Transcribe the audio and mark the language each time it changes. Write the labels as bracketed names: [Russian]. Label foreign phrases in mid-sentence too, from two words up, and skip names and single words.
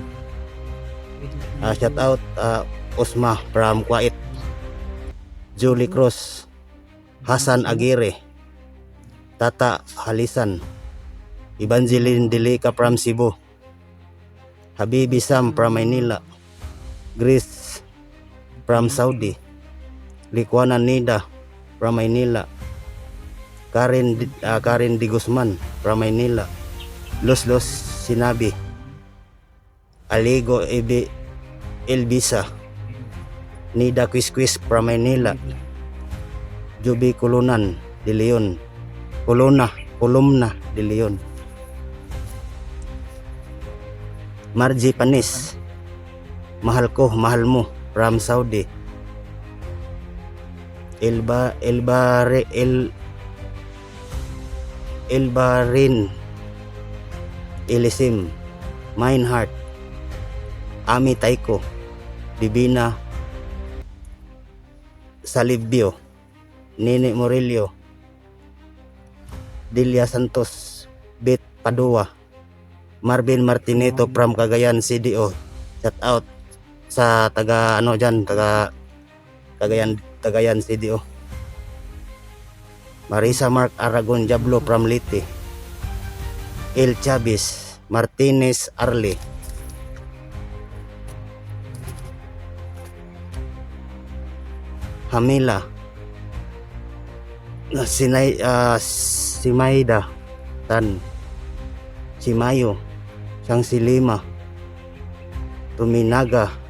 [English] Shout out Osma from Kuwait, Julie Cruz, Hasan Aguirre, Tata Halisan, Evangeline Delica from Cebu, Habibi Sam from Manila, Grace from Saudi, Likwana Nida from Manila, Karen Di Guzman from Manila, Los Sinabi, Aligo Elvisa, Nida Quisquis from Manila, Juby Columna de Leon, Margie Panis, mahal mo from Saudi, Elbarin Elisim, Mineheart, Ami Taiko, Divina Salivio, Nene Morelio, Delia Santos, Beth Padua, Marvin Martineto from Cagayan CDO. Shout out [Filipino] sa taga Cagayan CDO. [English] Marisa Mark Aragon Jablo from Liti, El Chavez Martinez Arle, Hamila, Simayda Tan, Simayo, Sangsilima, Tuminaga,